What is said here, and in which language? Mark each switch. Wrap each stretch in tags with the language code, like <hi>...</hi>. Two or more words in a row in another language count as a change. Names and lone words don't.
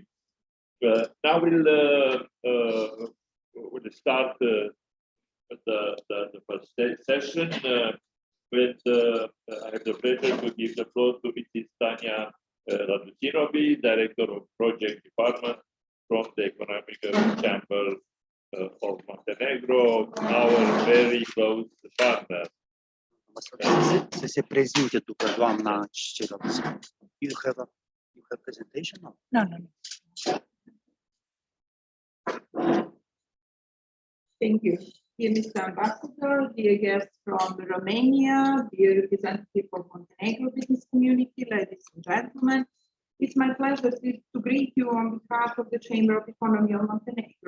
<en>Now we'll start the first session with I have the pleasure to give the floor to Mrs. Tanya Radutinovi, Director of Project Department from the Economic Chamber of Montenegro, our very close partner.</en> <ro>Să se prezinte după doamna ceilalți.</ro> <en>You have presentation? No? No. Thank you. Dear Mr. Ambassador, dear guests from Romania, dear representative of Montenegro business community, ladies and gentlemen, it's my pleasure to greet you on behalf of the Chamber of Economy of Montenegro.</en>